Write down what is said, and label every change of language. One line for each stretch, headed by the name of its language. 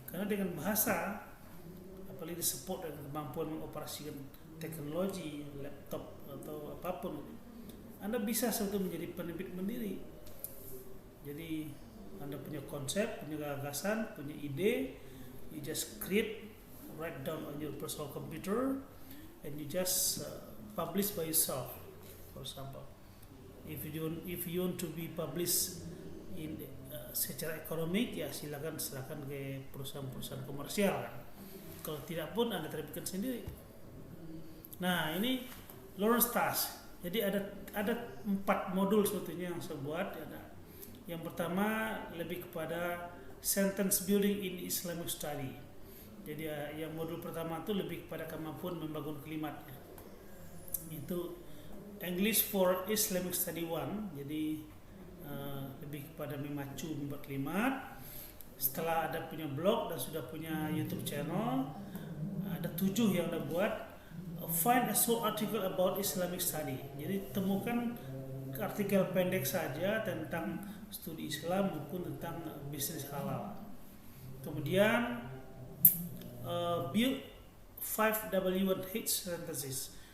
Indonesian: Karena dengan bahasa, apalagi support dan kemampuan mengoperasikan teknologi, laptop atau apapun, Anda bisa sebetulnya menjadi penerbit mandiri. Jadi Anda punya konsep, punya gagasan, punya ide,
English: you just write down on your personal computer, and you just publish by yourself. For example, if you want to be published in
Indonesian: secara ekonomik, ya silakan serahkan ke perusahaan-perusahaan komersial. Kalau tidak pun Anda terbitkan sendiri. Nah, ini Lawrence Task. Jadi ada 4 modul sebetulnya yang saya buat. Yang pertama lebih kepada
English: sentence building in Islamic study.
Indonesian: Jadi yang modul pertama itu lebih kepada kemampuan membangun kalimat. Itu English for Islamic Study 1. Jadi lebih kepada memacu membuat kalimat. Setelah ada punya blog dan sudah punya YouTube channel, ada 7 yang Anda buat.
English: Find a short article about Islamic study.
Indonesian: Jadi temukan artikel pendek saja tentang studi Islam maupun tentang bisnis halal.
English: Kemudian build 5 W1H sentences.